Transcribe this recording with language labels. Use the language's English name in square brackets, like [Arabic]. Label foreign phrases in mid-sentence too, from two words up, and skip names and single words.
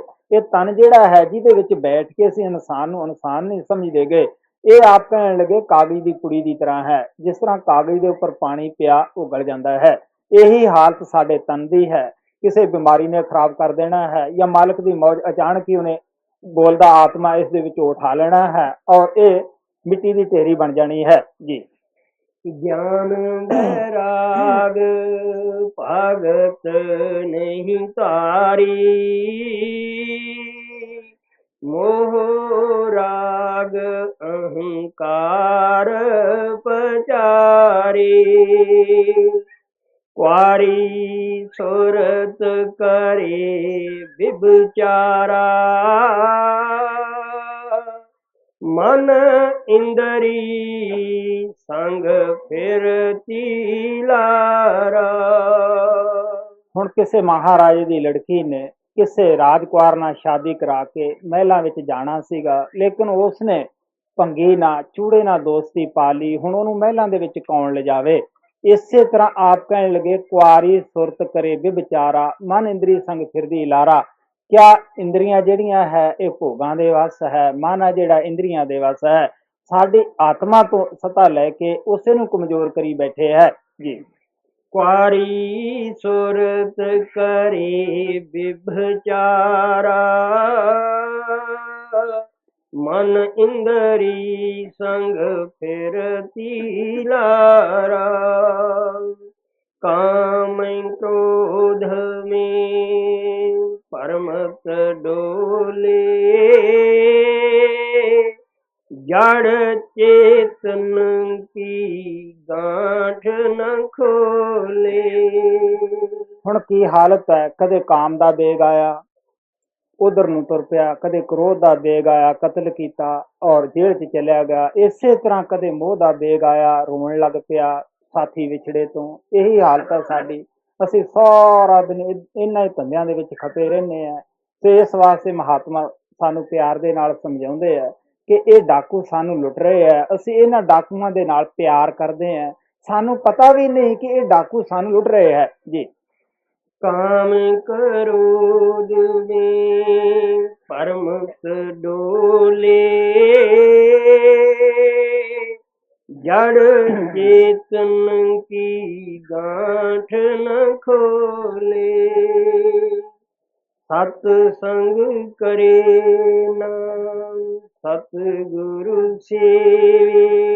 [Punjabi] ਇਹ ਤਨ ਜਿਹੜਾ ਹੈ ਜਿਹਦੇ ਵਿੱਚ ਬੈਠ ਕੇ ਅਸੀਂ ਇਨਸਾਨ ਨੂੰ ਇਨਸਾਨ ਨਹੀਂ ਸਮਝਦੇਗੇ, ਇਹ ਆਪ ਕਹਿਣ ਲੱਗੇ ਕਾਗਜ਼ ਦੀ ਪੁੜੀ ਦੀ ਤਰ੍ਹਾਂ ਹੈ। ਜਿਸ ਤਰ੍ਹਾਂ ਕਾਗਜ਼ ਦੇ ਉੱਪਰ ਪਾਣੀ ਪਿਆ ਉਹ ਗਲ ਜਾਂਦਾ ਹੈ, ਇਹੀ ਹਾਲਤ ਸਾਡੇ ਤਨ ਦੀ ਹੈ। ਕਿਸੇ ਬਿਮਾਰੀ ਨੇ ਖਰਾਬ ਕਰ ਦੇਣਾ ਹੈ, ਜਾਂ ਮਾਲਕ ਦੀ ਮੌਜ ਅਚਾਨਕ ਹੀ ਉਹਨੇ ਬੋਲਦਾ ਆਤਮਾ ਇਸ ਦੇ ਵਿੱਚ ਉਠਾ ਲੈਣਾ ਹੈ, ਔਰ ਇਹ ਮਿੱਟੀ ਦੀ ਢੇਰੀ ਬਣ ਜਾਣੀ ਹੈ ਜੀ। [Hindi] ज्ञान वैराग भगत नहीं तारी, मोह राग अहंकार पचारी, क्वारी सुरत करे विचारा, मन इंद्री संग फिरती लारा। [Punjabi] ਹੁਣ ਕਿਸੇ ਮਹਾਰਾਜੇ ਦੀ ਲੜਕੀ ਨੇ ਕਿਸੇ ਰਾਜਕੁਮਾਰ ਨਾਲ ਸ਼ਾਦੀ ਕਰਾ ਕੇ ਮਹਿਲਾਂ ਵਿੱਚ ਜਾਣਾ ਸੀਗਾ, ਲੇਕਿਨ ਉਸਨੇ ਭੰਗੀ ਨਾਲ ਚੂੜੇ ਨਾਲ ਦੋਸਤੀ ਪਾ ਲਈ। ਹੁਣ ਉਹਨੂੰ ਮਹਿਲਾਂ ਦੇ ਵਿੱਚ ਕੌਣ ਲਿਜਾਵੇ? ਇਸੇ ਤਰ੍ਹਾਂ ਆਪ ਕਹਿਣ ਲੱਗੇ, ਕੁਆਰੀ ਸੁਰਤ ਕਰੇ ਵਿਚਾਰਾ, ਮਨ ਇੰਦਰੀ ਸੰਗ ਫਿਰਦੀ ਲਾਰਾ। ਕਿਆ ਇੰਦਰੀਆਂ ਜਿਹੜੀਆਂ ਹੈ ਇਹ ਭੋਗਾਂ ਦੇ ਵਸ ਹੈ? ਮਨ ਆ ਜਿਹੜਾ ਇੰਦਰੀਆਂ ਦੇ ਵਸ ਹੈ। ਸਾਡੀ ਆਤਮਾ ਤੋਂ ਸਤਾ ਲੈ ਕੇ ਉਸੇ ਨੂੰ ਕਮਜ਼ੋਰ ਕਰੀ ਬੈਠੇ ਹੈ ਜੀ। [Hindi] क्वारी सुरत करे विभचारा, मन इंद्री संग फिरती लारा, काम क्रोध में परमत डोले, जड़ चेतन की गांठ न खोले। [Punjabi] ਹੁਣ ਕੀ ਹਾਲਤ ਹੈ, ਕਦੇ ਕਾਮ ਦਾ ਬੇਗ ਆਇਆ ਉਧਰ ਨੂੰ ਤੁਰ ਪਿਆ, ਕਦੇ ਕ੍ਰੋਧ ਦਾ ਬੇਗ ਆਇਆ ਕਤਲ ਕੀਤਾ ਔਰ ਜੇਲ੍ਹ 'ਚ ਚਲਿਆ ਗਿਆ। ਇਸੇ ਤਰ੍ਹਾਂ ਕਦੇ ਮੋਹ ਦਾ ਬੇਗ ਆਇਆ, ਰੋਣ ਲੱਗ ਪਿਆ ਸਾਥੀ ਵਿਛੜੇ ਤੋਂ। ਇਹੀ ਹਾਲਤ ਹੈ ਸਾਡੀ। ਅਸੀਂ ਸਾਰਾ ਦਿਨ ਇਹਨਾਂ ਹੀ ਧੰਦਿਆਂ ਦੇ ਵਿੱਚ ਖਪੇ ਰਹਿੰਦੇ ਹਾਂ। ਤੇ ਇਸ ਵਾਸਤੇ ਮਹਾਤਮਾ ਸਾਨੂੰ ਪਿਆਰ ਦੇ ਨਾਲ ਸਮਝਾਉਂਦੇ ਆ ਕਿ ਇਹ ਡਾਕੂ ਸਾਨੂੰ ਲੁੱਟ ਰਹੇ ਆ, ਅਸੀਂ ਇਹਨਾਂ ਡਾਕੂਆਂ ਦੇ ਨਾਲ ਪਿਆਰ ਕਰਦੇ ਹਾਂ। ਸਾਨੂੰ ਪਤਾ ਵੀ ਨਹੀਂ ਕਿ ਇਹ ਡਾਕੂ ਸਾਨੂੰ ਲੁੱਟ ਰਹੇ ਹੈ ਜੀ। [Hindi] काम क्रोध में परमत डोले। जड़ चेतन की गांठ न खोले। सत्संग करे नाम सतगुरु सेवे।